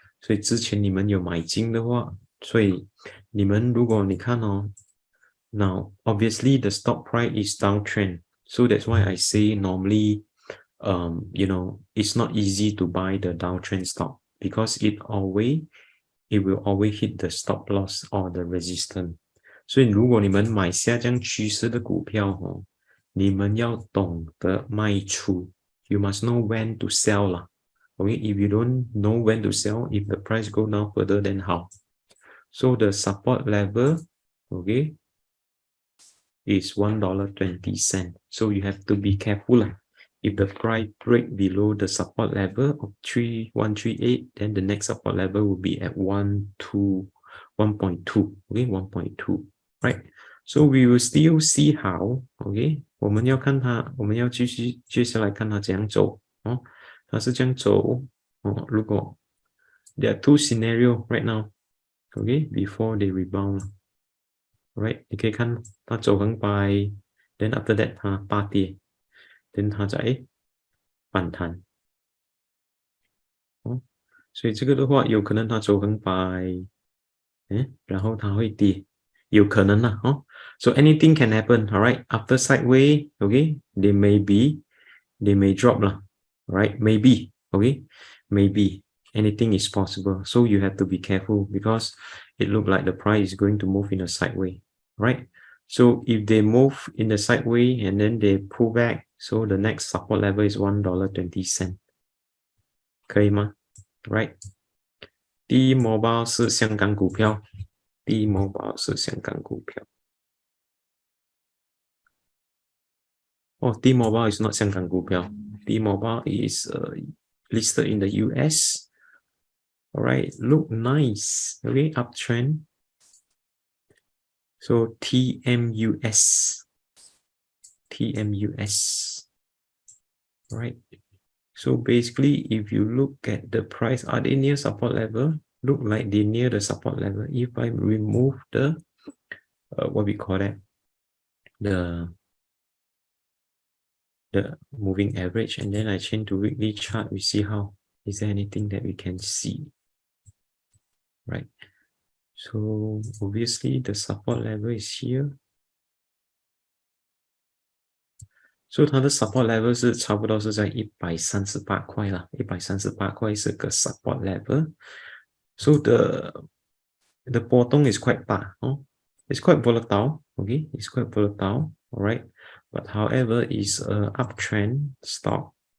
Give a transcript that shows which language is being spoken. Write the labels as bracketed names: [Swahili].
[Chinese] 所以之前你们有买进的话，所以你们如果你看哦 [English] now obviously the stock price is downtrend, so that's why I say normally you know, it's not easy to buy the downtrend stock because it will always hit the stop loss or the resistance. [Chinese] 所以如果你们买下降趋势的股票哦，你们要懂得卖出。 [English] You must know when to sell 啦。 Okay, if you don't know when to sell, if the price go down further, then how? So the support level, okay, is $1.20. So you have to be careful lah. If the price break below the support level of 1.38, then the next support level will be at 1.2, okay, 1.2, right? So we will still see how, okay, [Chinese] 我们要看它，我们要继续接下来看它怎样走哦，它是这样走哦。如果 [English] there are two scenarios right now, okay, before they rebound, right? [Chinese] 你可以看它走横摆 [English] then after that [Chinese] 它大跌 [English] then [Chinese] 它再反弹哦，所以这个的话有可能它走横摆然后它会跌，有可能啦哦。 [English] So anything can happen, alright? After sideways, okay, they may drop lah, right? Maybe, okay, maybe anything is possible. So you have to be careful because it look like the price is going to move in a sideways, right? So if they move in the sideways and then they pull back, so the next support level is $1.20. [Chinese] 可以吗 ？ [English] Right? [Chinese] T-Mobile 是香港股票 ，T-Mobile 是香港股票。 [English] Oh, T-Mobile is not [Chinese] 香港股票。 [English] T-Mobile is listed in the US. All right, look nice. Okay, uptrend. So TMUS. All right. So basically, if you look at the price, are they near support level? Look like they near the support level. If I remove the what we call that, the moving average, and then I change to weekly chart, we see how is there anything that we can see, right? So obviously the support level is here. So [Chinese] 它的 support level 是差不多是在138块啦，138块是个 support level. [English] So the [Chinese] 波动 [English] is quite [Chinese] 大哦。 [English] It's quite volatile, okay? It's quite volatile, all right? But however, it's an uptrend stock.